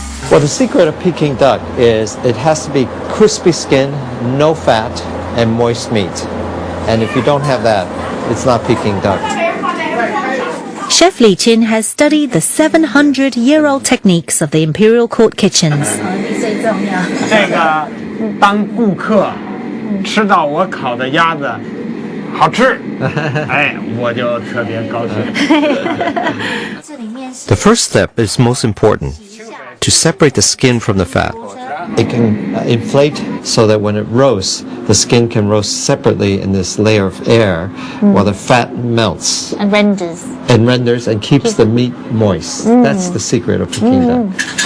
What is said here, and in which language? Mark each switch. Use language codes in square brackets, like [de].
[en] Well, the secret of Peking duck is it has to be crispy skin, no fat, and moist meat. And if you don't have that, it's not Peking duck. Chef Liqun has studied the 700-year-old techniques of the imperial court kitchens. [zh] 这个当顾客吃到我烤的鸭子好吃，哎，我就特别高兴。 [en] The first step is most important, to separate the skin from the fat. It can inflate so that when it roasts, the skin can roast separately in this layer of air while the fat melts. And renders. And renders and keeps the meat moist. That's the secret of Peking duck.